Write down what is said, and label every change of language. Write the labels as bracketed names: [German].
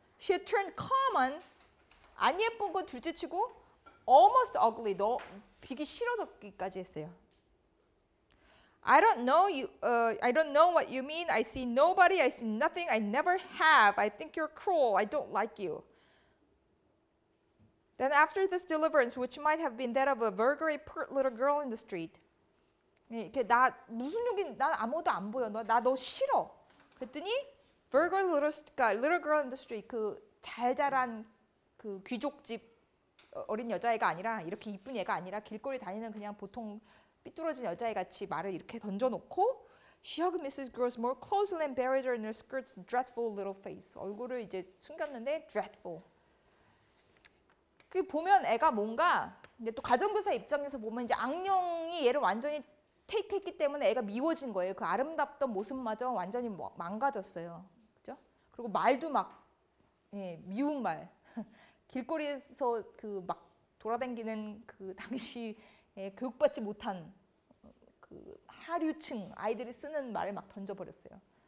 [English] She had turned common, [Korean] 안 예쁜 거 둘째치고 [English] almost ugly, [Korean] 너 비기 싫어졌기까지 했어요. [English] I don't know what you mean. I see nobody. I see nothing. I never have. I think you're cruel. I don't like you. Then after this deliverance, which might have been that of a vulgar, pert little girl in the street. [Korean] 이렇게 난 아무도 안 보여. 나 너 싫어. 그랬더니 [English] vulgar little girl in the street, [Korean] 그 잘 자란 그 귀족집 어린 여자애가 아니라 이렇게 이쁜 애가 아니라 길거리 다니는 그냥 보통 삐뚤어진 여자애 같이 말을 이렇게 던져놓고 [English] she hugged Mrs. Gross more closely and buried her in her skirt's dreadful little face. [Korean] 얼굴을 이제 숨겼는데 dreadful. 그 보면 애가 뭔가 근데 또 가정교사 입장에서 보면 이제 악령이 얘를 완전히 테이크했기 때문에 애가 미워진 거예요. 그 아름답던 모습마저 완전히 망가졌어요. 그죠? 그리고 말도 막 미운 말. 길거리에서 그 막 돌아다니는 그 당시 교육받지 못한 그 하류층 아이들이 쓰는 말을 막 던져버렸어요.